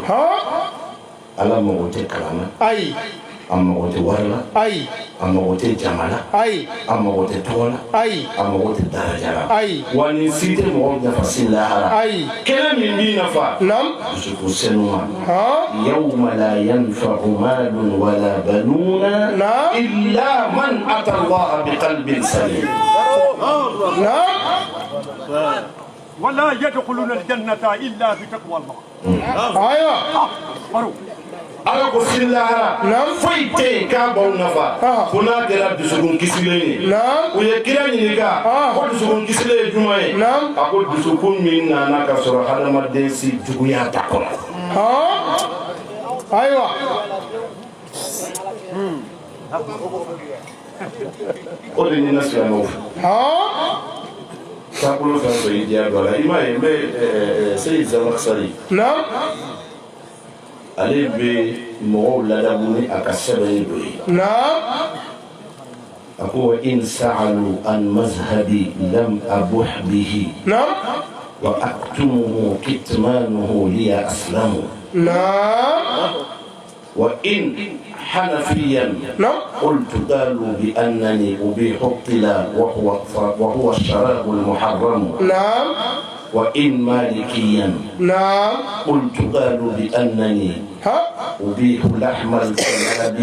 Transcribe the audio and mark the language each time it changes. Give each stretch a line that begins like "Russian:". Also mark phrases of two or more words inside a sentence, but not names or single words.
Bambara: ha Ala mago tɛ kalan na ayi a mago tɛ wari la ayi a mago tɛ jama la ayi a mago tɛ tɔgɔ la ayi a mago tɛ daraja la ayi wa nin si tɛ mɔgɔ nafa si lahara ayi kɛnɛ min b'i nafa naam dusukun sanuya ha
Arabic: يوم لا ينفع مال ولا بنون نعم. إلا من أتى الله بقلب سليم
Bambara: naam
Arabic: ولا يدخلون الجنة إلا بتقوى الله.
Bambara: ayiwa فرو. ala ko sini lahara Naam. foyi tɛ yen k'a b'aw nafa ko n'a kɛra dusukun kisilen ye Naam. u ye kira ɲininka ko dusukun kisilen ye jumɛn ye Naam. a ko dusukun min nana ka sɔrɔ hadamaden si juguya t'a kɔnɔ ha ayiwa o de ɲinɛ silamɛw fɛ ha taabolo fɛn fɛn y'i diya dɔ la i m'a ye n bɛ Seyid Zamakisari naam ale bɛ mɔgɔw ladamu ni a ka sɛbɛnni dɔ ye naam
Arabic: a ko وإن سألوا عن مذهبي لم أبح به
Bambara: naam
Arabic: وأكتمه كتمانه لي أسلم
Bambara: naam
Arabic: وإن حنفيا نعم قلت قالوا بأنني أبيح الطلا وهو الشراب المحرم نعم وإن مالكيا نعم قلت قالوا بأنني ها أبيح لحم الكلاب